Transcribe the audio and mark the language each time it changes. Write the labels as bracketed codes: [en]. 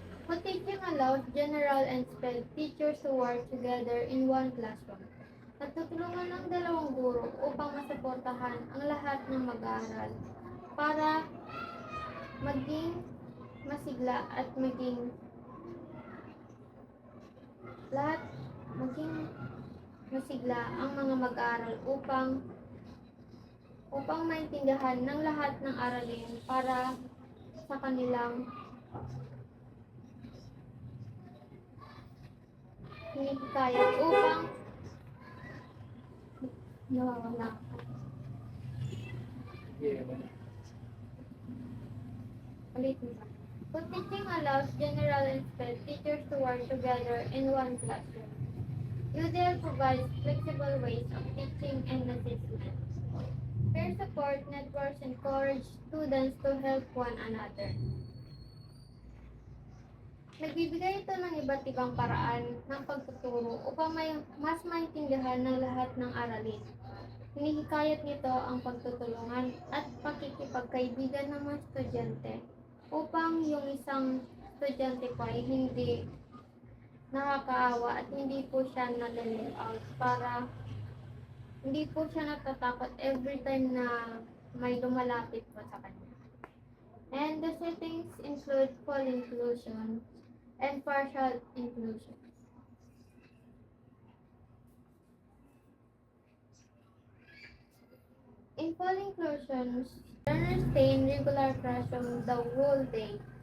[en] Co-teaching allows general and SPED teachers to work together in one classroom. [tl] Nagtutulungan ng dalawang guro upang masuportahan ang lahat ng mag-aaral para maging masigla at maging masigla ang mga mag-aaral upang maintindihan ng lahat ng aralin para sa kanilang hinikaya upang nawawala. [en] Co-teaching allows general and SPED teachers to work together in one classroom. UDL provides flexible ways of teaching and assessment. Peer support networks encourage students to help one another. [tl] Nagbibigay ito ng iba't ibang paraan ng pagtuturo upang mas maintindihan ng lahat ng aralin. hinihikayat nito ang pagtutulungan at pakikipagkaibigan ng mga estudyante upang yung isang estudyante po ay hindi nakakaawa at hindi po siya nalilip out para hindi po siya natatakot [en] every time [tl] na may lumalapit po sa kanya. [en] And the settings include full inclusion and partial inclusion. In full inclusion, learners stay in regular classroom the whole day.